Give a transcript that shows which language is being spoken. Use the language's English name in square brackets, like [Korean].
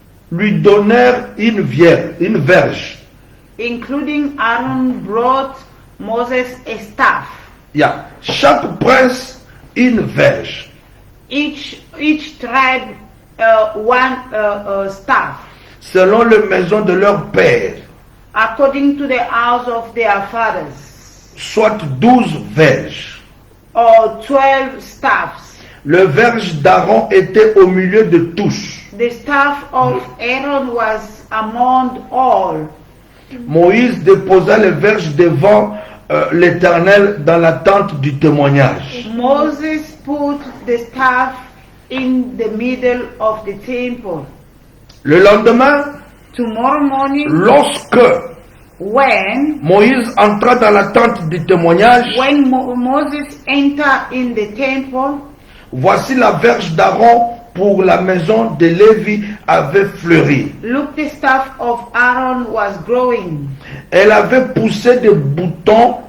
[French] lui donnèrent une verge. [English] including Aaron brought Moses a staff. Yeah. [French] Chaque prince une verge. [English] Each tribe one staff, [French] Selon les maisons de leur père. [English] according to the house of their fathers, [French] Soit 12 verges. [English] or 12 staffs. [French] Le verge d'Aaron était au milieu de tous. [English] The staff of Aaron was among all. [French] Moïse déposa les verges devant l'Éternel dans la tente du témoignage. [English] Moses put the staff in the middle of the temple. [French] Le lendemain, [English] Tomorrow morning, [French] lorsque [English] when [French] Moïse entra dans la tente du témoignage, [English] Moses entered in the temple, [French] voici la verge d'Aaron pour la maison de Lévi avait fleuri. [English] look, the staff of Aaron was growing. [French] Elle avait poussé des boutons